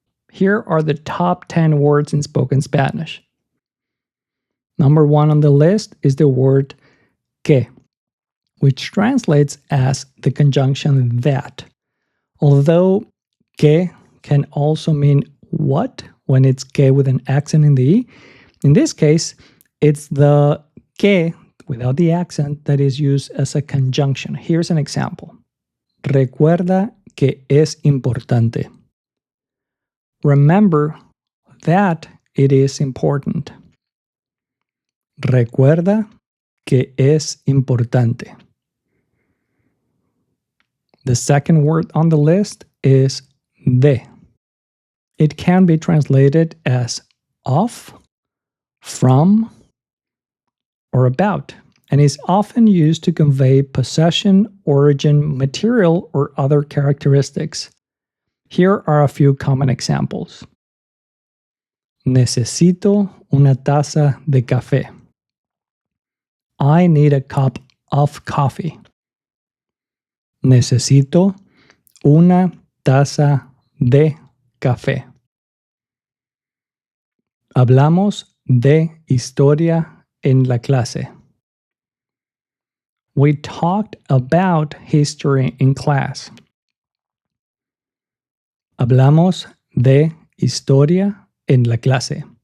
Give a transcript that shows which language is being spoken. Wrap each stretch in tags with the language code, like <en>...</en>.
<en>Here are the top 10 words in spoken Spanish. Number 1 on the list is the word que, which translates as the conjunction that. Although que can also mean what when it's que with an accent in the E, in this case, it's the que without the accent that is used as a conjunction. Here's an example.</en> <es>Recuerda que es importante.</es> <en>Remember that it is important.</en> <es>Recuerda que es importante.</es> <en>The second word on the list is de. It can be translated as of, from, or about, and is often used to convey possession, origin, material, or other characteristics. Here are a few common examples.</en> <es>Necesito una taza de café.</es> <en>I need a cup of coffee.</en> <es>Necesito una taza de café. Hablamos de historia en la clase.</es> <en>We talked about history in class.</en> <es>Hablamos de historia en la clase.</es>